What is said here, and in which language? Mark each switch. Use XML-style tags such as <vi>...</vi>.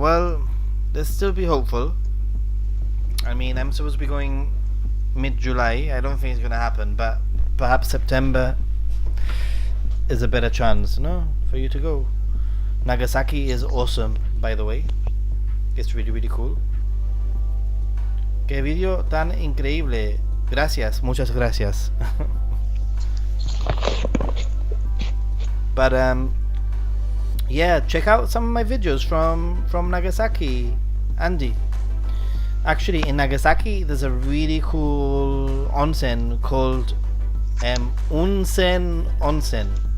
<en>Well, let's still be hopeful. I mean, I'm supposed to be going mid-July. I don't think it's gonna happen, but perhaps September is a better chance, no, for you to go. Nagasaki is awesome, by the way. It's really, really cool.</en> <es>Qué video tan increíble. Gracias, muchas gracias.</es> <en>But yeah, check out some of my videos from Nagasaki, Andy. Actually, in Nagasaki there's a really cool onsen called Unsen Onsen.</en>